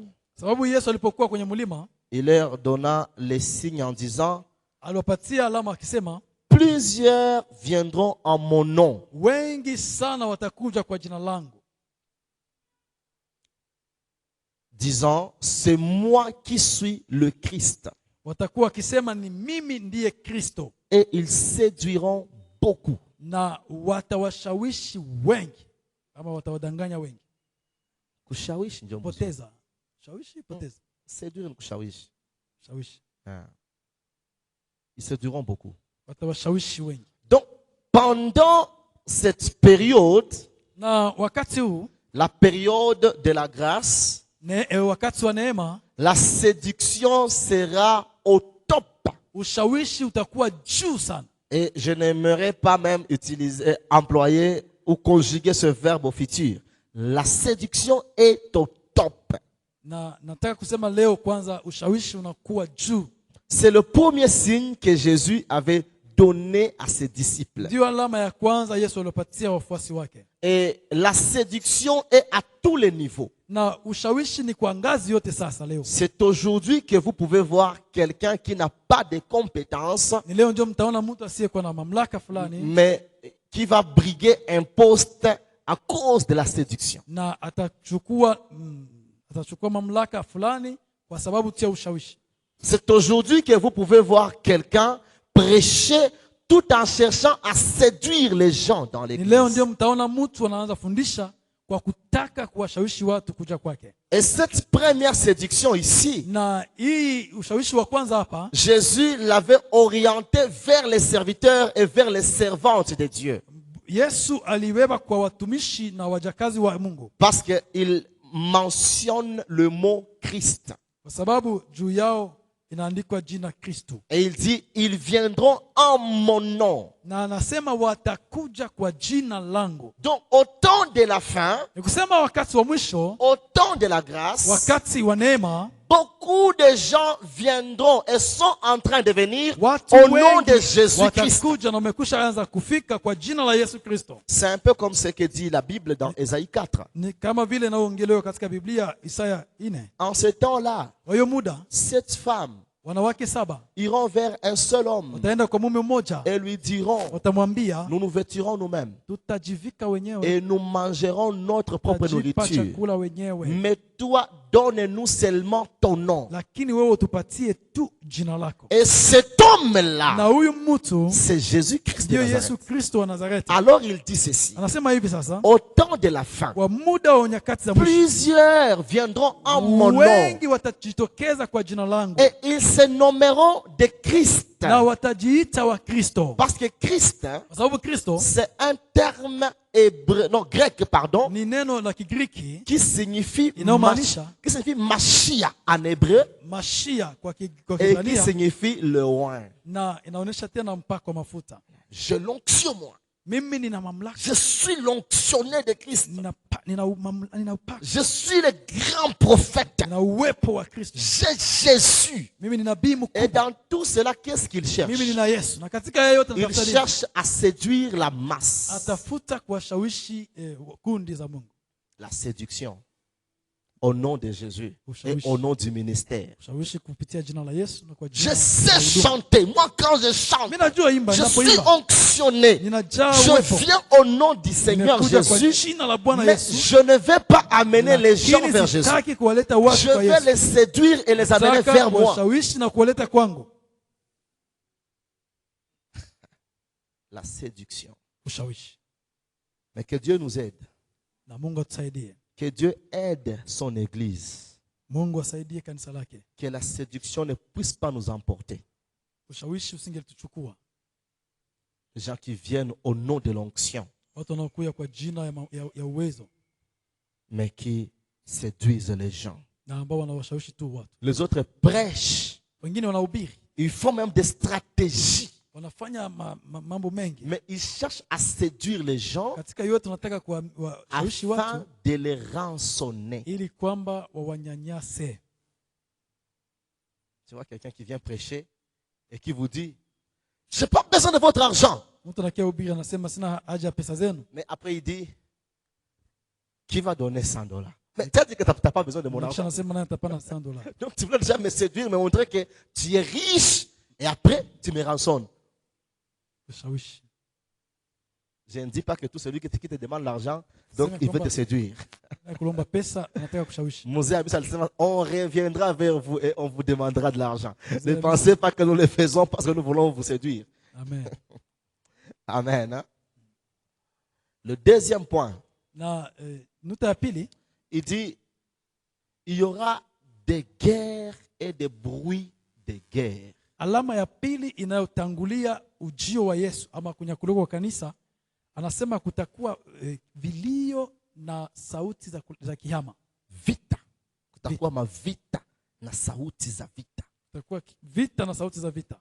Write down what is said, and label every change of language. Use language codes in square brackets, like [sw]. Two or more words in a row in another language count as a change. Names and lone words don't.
[sw] Sababu Yesu alipokuwa kwenye mlima, [fr] il leur donna les signes en disant, [sw] aliwapatia alama akisema, [fr] plusieurs viendront en mon nom. [sw] wengi sana watakuja kwa jina langu, [fr] disant, c'est moi qui suis le Christ. [sw] watakuwa wakisema ni mimi ndiye Kristo, [fr] Et ils séduiront beaucoup. [sw] na watawashawishi wengi ama watawadanganya wengi. Kushawishi ndio mzuri. Poteza. Shawishi, poteza. Séduire ni kushawishi. Shawishi. [fr] Ils séduiront beaucoup. [sw] Watawashawishi wengi. [fr] Donc, pendant cette période, [sw] Na wakati huu, [fr] la période de la grâce, [sw] wakati wa neema, [fr] la séduction sera au top. [sw] ushawishi utakuwa juu sana. [fr] Et je n'aimerais pas même employer ou conjuguer ce verbe au futur. La séduction est au top. [sw] Na nataka kusema leo kwanza ushawishi unakuwa juu. [fr] C'est le premier signe que Jésus avait donné à ses disciples. [sw] Ndio alama ya kwanza Yesu aliyopatia wafuasi wake. [fr] Et la séduction est à tous les niveaux. [sw] Na ushawishi ni kwa ngazi yote sasa leo. [fr] C'est aujourd'hui que vous pouvez voir quelqu'un qui n'a pas de compétences, [sw] Ni leo ndio mtaona mtu asiyekuwa na mamlaka fulani [fr] mais qui va briguer un poste à cause de la séduction. [sw] na atachukua mamlaka fulani kwa sababu tu ya ushawishi. [fr] C'est aujourd'hui que vous pouvez voir quelqu'un prêcher tout en cherchant à séduire les gens dans [sw] Ni leo [fr] l'église. [sw] ndio mtaona mtu anaanza fundisha kwa kutaka kuwashawishi watu kuja kwake. [fr] Et cette première séduction ici, [sw] Na hii ushawishi wa kwanza hapa [fr] Jésus l'avait orienté vers les serviteurs et vers les servantes de Dieu. [sw] Yesu aliweba kwa watumishi na wajakazi wa Mungu, [fr] Parce qu'il mentionne le mot Christ. [sw] kwa sababu juu yao inaandikwa jina Kristo, [fr] Et il dit, ils viendront en mon nom. [sw] na anasema watakuja kwa jina langu. [fr] Donc, au temps de la fin, [sw] Ni kusema wakati wa mwisho, [fr] au temps de la grâce, [sw] wakati wa neema, [fr] beaucoup de gens viendront et sont en train de venir [sw] watu [fr] au nom de [sw] wengi [fr] Jésus-Christ. [sw] watakuja na wamekwisha anza kufika kwa jina la Yesu Kristo. [fr] C'est un peu comme ce que dit la Bible dans Ésaïe 4. [sw] Ni kama vile inaongelewa katika Biblia Isaya 4. [fr] En ce temps-là, [sw] Kwa hiyo muda [fr] 7 femmes [sw] wanawake 7 [fr] iront vers un seul homme [sw] wataenda kwa mume mmoja, [fr] et lui diront, [sw] watamwambia [fr] nous nous vêtirons nous-mêmes [sw] tutajivika wenyewe, [fr] et nous mangerons notre propre [sw] tutajipa [fr] nourriture. [sw] chakula wenyewe, [fr] Mais toi, donne-nous seulement ton nom. [sw] lakini wewe utupatie tu jina lako. [fr] Et cet [sw] Na [fr] homme-là, [sw] huyu mtu [fr] c'est Jésus-Christ de [sw] ndio Yesu [fr] Nazareth. [sw] Kristo wa Nazareti. [fr] Alors il dit ceci. [sw] Anasema hivi sasa, [fr] Au temps de la fin, [sw] kwa muda wa nyakati za mwisho [fr] plusieurs viendront en mon nom [sw] wengi watajitokeza kwa jina langu [fr] et ils se nommeront de Christ. [sw] na watajiita wa Kristo, [fr] Parce que Christ, [sw] kwa sababu Kristo [fr] c'est un terme hébreu, non, grec, pardon, [sw] ni neno la Kigiriki [fr] qui signifie [sw] inayomaanisha [fr] Mashiach en hébreu [sw] Mashia kwa [fr] et qui [sw] Kiebrania, [fr] signifie le oin. [sw] na inaonyesha tena mpako wa mafuta. [fr] J'ai l'onction, moi. [sw] Mimi nina mamlaka, [fr] Je suis l'onctionné de Christ. [sw] nina upako, [fr] Je suis le grand prophète. [sw] nina uwepo wa Kristo. [fr] J'ai Jésus. [sw] Mimi ni nabii [fr] Et [sw] mkubwa, [fr] dans tout cela, qu'est-ce qu'il cherche? [sw] mimi nina Yesu. Na katika yeye yote [fr] Il [sw] anatafuta nini? [fr] cherche à séduire la masse. [sw] Atafuta kuwashawishi kundi za Mungu. [fr] La séduction au nom de Jésus et au nom du ministère. [sw] Ushawishi kupitia jina la Yesu na kwa [fr] Je [sw] jina [fr] sais [sw] la huduma. [fr] chanter. Moi, quand je chante, [sw] Mimi najua imba, [fr] je suis [sw] ninapoimba [fr] onctionné. [sw] ninajaa [fr] Je [sw] uwepo. [fr] viens au nom du Seigneur [sw] Nimekuja kwa [fr] Jésus. [sw] jina la Bwana [fr] Mais [sw] Yesu. [fr] je ne vais pas amener les gens [sw] Lakini [fr] vers Jésus. [sw] sitaki kuwaleta watu [fr] Je [sw] kwa [fr] vais [sw] Yesu. [fr] les séduire et les amener [sw] Nataka [fr] vers moi. [sw] kuwashawishi na kuwaleta kwangu. [fr] La séduction. [sw] Ushawishi. [fr] Mais que Dieu nous aide. [sw] Na Mungu atusaidie. [fr] Que Dieu aide son Église. [sw] Mungu asaidie kanisa lake. [fr] Que la séduction ne puisse pas nous emporter. [sw] Ushawishi usingetuchukua. [fr] Les gens qui viennent au nom de l'onction, [sw] Watu wanaokuja kwa jina ya uwezo [fr] mais qui séduisent les gens. [sw] na ambao wanawashawishi tu watu. [fr] Les autres prêchent. [sw] Wengine wanahubiri, [fr] Ils font même des stratégies. [sw] wanafanya mambo mengi. [fr] Mais ils cherchent à séduire les gens [sw] Katika yote tunataka kuwashawishi [fr] afin [sw] watu [fr] de les rançonner. [sw] ili kwamba wawanyanyase. [fr] Tu vois quelqu'un qui vient prêcher et qui vous dit, je n'ai pas besoin de votre argent. [sw] Mtu anakia hubiri anasema sina haja ya pesa zenu. [fr] Mais après il dit, qui va donner $100? Mais tu as dit que tu n'as pas besoin de mon [sw] Kisha [fr] argent. [sw] anasema naye atapana $100. [fr] Donc tu voulais déjà me séduire, me montrer que tu es riche et après tu me rançonnes. [sw] Ushawishi. [fr] Je ne dis pas que tout celui qui te demande l'argent, donc il veut te séduire. [sw] Kulomba pesa anataka kushawishi. [fr] Mosée a dit ça, on reviendra vers vous et on vous demandera de l'argent. Ne pensez pas que nous le faisons parce que nous voulons vous séduire. Amen. Amen. Hein? Le deuxième point, [sw] Na nuta ya pili, [fr] il dit, il y aura des guerres et des bruits de guerre. [sw] alama ya pili inayotangulia ujio wa Yesu ama kunyakuliwa kwa kanisa, anasema kutakuwa vilio na sauti za kihama. Vita. Kutakuwa mavita na sauti za vita. Kutakuwa vita na sauti za vita.